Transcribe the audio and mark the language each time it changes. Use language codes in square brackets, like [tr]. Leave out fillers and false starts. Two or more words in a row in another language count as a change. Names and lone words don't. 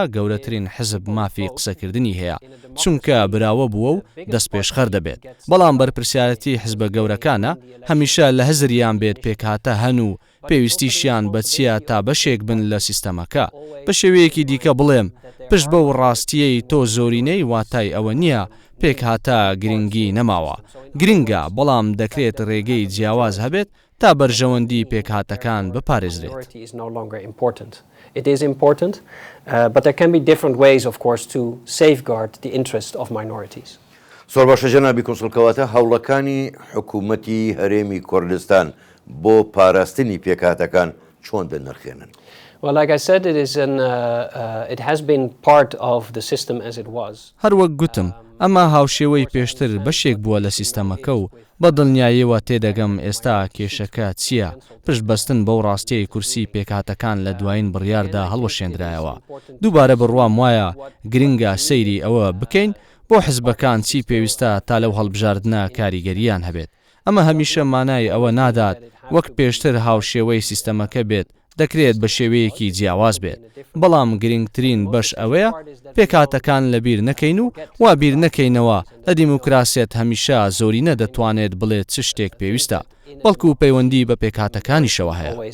[ckb] گەورەترین حزب مافی قسەکردنی هەیە چونکە براوە بووە و دەست پێشخەر دەبێت بەڵام بەرپرسیارەتی حزبە گەورەکانە هەمیشە لە هەزریان بێت پێکهاتە هەن و پێویستیشیان بە چیە تا بەشێک بن لە سیستەمەکە بە شێوەیەکی دیکە بڵێم پشت بە و ڕاستیەی تۆ زۆرینەی واتای ئەوە نییە پێکهاتە گرنگی نەماوە گرنگە بەڵام دەکرێت ڕێگەی جیاواز هەبێت تا بەرژەوەندی پێکهاتەکان بپارێزرێت. [en] It is important, but there can be different ways, of course, to safeguard the interest of minorities. [ckb] سۆر باشە جەنابی کۆنسڵکەواتە هەوڵەکانی حکوومەتی هەرێمی کوردستان بۆ پاراستنی پێکهاتەکان چۆن دەنرخێنن؟ [en] Well, like I said, it has been part of the system as it was. [ckb] هەروەک گوتم ئەمە هاوشێوەی پێشتر بەشێک بووە لە سیستەمەکە و بە دڵنیاییەوە تێدەگەم ئێستا کێشەکە چییە پشت بەستن بەو ڕاستیەی کورسی پێکهاتەکان لە دوایین بڕیاردا هەڵوەشێنرایەوە دووبارە بڕوام وایە گرنگە سەیری ئەوە بکەین بۆ حزبەکان چی پێویستە تا لەو هەڵبژاردنە کاریگەریان هەبێت ئەمە هەمیشە مانای ئەوە نادات وەک پێشتر هاوشێوەی سیستەمەکە بێت دەکرێت بە شێوەیەکی جیاواز بێت بەڵام گرنگترین بەش ئەوەیە پێکهاتەکان لەبیر نەکەین و وا بیر نەکەینەوە لە دیموکراسیەت هەمیشە زۆری نەدەتوانێت بڵێت چ شتێک پێویستە بەڵکو پەیوەندی بە پێکهاتەکانیشەوە هەیە.